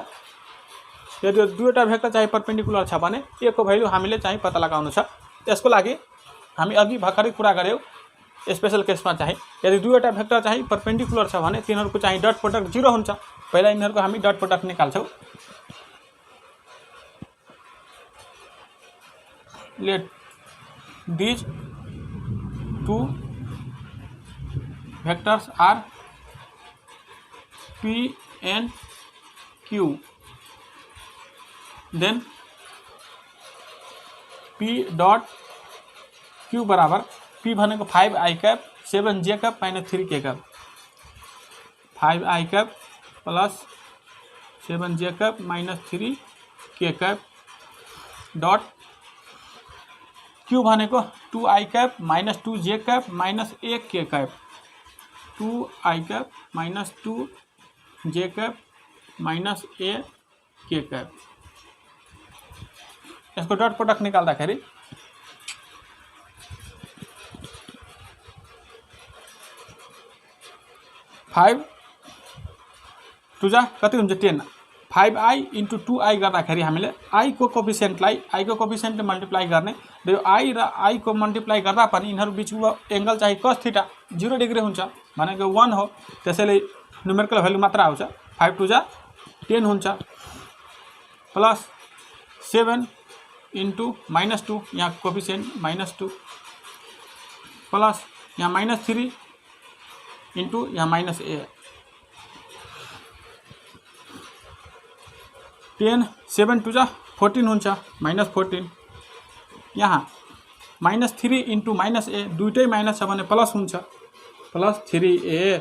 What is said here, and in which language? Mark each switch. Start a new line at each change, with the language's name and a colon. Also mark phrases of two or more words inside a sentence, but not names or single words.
Nepali: यदि दुईवटा भेक्टर चाहिँ परपेन्डिकुलर छ भने a को भ्यालु हामीले चाहिँ पत्ता लगाउनु छ। त्यसको लागि हामी अघि भर्खरै कुरा गर्यौं स्पेशल केसमा चाहिँ यदि दुईवटा भेक्टर चाहिँ परपेन्डिकुलर छ भने तिनीहरूको चाहिँ
English: dot product
Nepali: 0 हुन्छ। पहिला यिनीहरूको हामी
English: dot product
Nepali: निकाल्छौं।
English: लेट these two vectors are p and q, then p dot q
Nepali: बराबर p भनेको
English: 5i cap 7j cap minus 3k cap 5i cap plus 7j cap minus 3k cap dot q
Nepali: भनेको
English: 2i cap minus 2j cap minus 1k cap 2i cap minus 2j cap minus 1k cap.
Nepali: यसको
English: dot product
Nepali: निकाल्दाखेरि 5 2 जा कति हुन्छ 10
English: 5i into 2i
Nepali: गर्दाखेरि हामीले i को कोफिसिएन्टलाई i को कोफिसिएन्टले मल्टिप्लाई गर्ने र यो i र i को मल्टिप्लाई गर्दा पनि यिनीहरु बीचको एंगल चाहिँ
English: cos theta 0 degree
Nepali: हुन्छ भनेको 1 हो। त्यसैले
English: numerical value
Nepali: मात्र आउँछ। 5 2 जा 10 हुन्छ
English: plus 7 into -2
Nepali: यहाँ कोफिसिएन्ट -2 प्लस यहाँ
English: -3 into
Nepali: यहाँ -a 10 7 2 14 हुन्छ -14 यहाँ
English: -3 into -a
Nepali: दुइटै माइनस छ भने प्लस हुन्छ +3a।